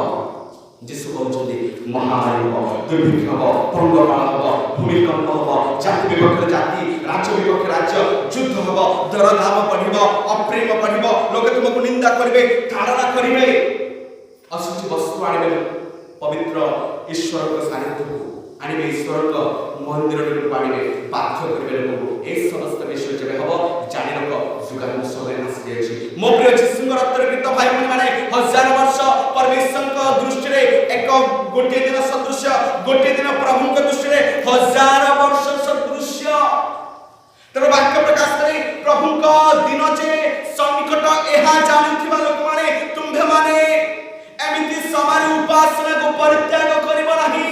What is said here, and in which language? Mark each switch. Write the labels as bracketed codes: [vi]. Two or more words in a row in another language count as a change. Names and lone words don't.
[or] ଯୀଶୁ କହୁଛନ୍ତି ମହାମାରୀ ହବ, ଦୁର୍ଭିକ୍ଷ ହବ, ପଙ୍ଗପାଳ ହବ, ଭୂମିକମ୍ପ ହବ, ଜାତି ବିପକ୍ଷରେ ଜାତି, ରାଜ୍ୟ ବିପକ୍ଷରେ ରାଜ୍ୟ, ଯୁଦ୍ଧ ହବ, ଦରଦାମ ବଢିବ, ଅପ୍ରେମ ବଢିବ, ଲୋକେ ତୁମକୁ ନିନ୍ଦା କରିବେ, ତାଡ଼ନା କରିବେ, ଅଶୁଚି ବସ୍ତୁ ଆଣିବେ, ପବିତ୍ର ଈଶ୍ୱରଙ୍କ ସାନ୍ନିଧ୍ୟକୁ ଆଣିବେ, ଈଶ୍ୱରଙ୍କ ମନ୍ଦିରକୁ ଆଣିବେ, ବାଧ୍ୟ କରିବେ ଲୋକଙ୍କୁ। ଏଇ ସମସ୍ତ ବିଷୟ ଯେବେ ହବ ଜାଣି ରଖ, ଯୁଗାନ୍ତ ସମୟ ଆସି ଯାଇଛି। ମୋ ପ୍ରିୟ ଯୀଶୁଙ୍କ ରକ୍ତରେ କୃତ ଭାଇ ଭଉଣୀ ମାନେ, ହଜାର ବର୍ଷ ପରମେଶ୍ୱରଙ୍କ ଦୃଷ୍ଟିରେ ଏକ ଗୋଟିଏ ଦିନ ସଦୃଶ୍ୟ, ଗୋଟିଏ ଦିନ ପ୍ରଭୁଙ୍କ ଦୃଷ୍ଟିରେ ହଜାର ବର୍ଷ ସଦୃଶ୍ୟ। ତେଣୁ ବାକ୍ୟ ପ୍ରକାଶ କରି ପ୍ରଭୁଙ୍କ ଦିନ ଯେ ସନ୍ନିକଟ, ଏହା ଜାଣିଥିବା ଲୋକମାନେ, ତୁମ୍ଭେମାନେ ଏମିତି ସମୟରେ ଉପାସନାକୁ ପରିତ୍ୟାଗ କରିବ ନାହିଁ।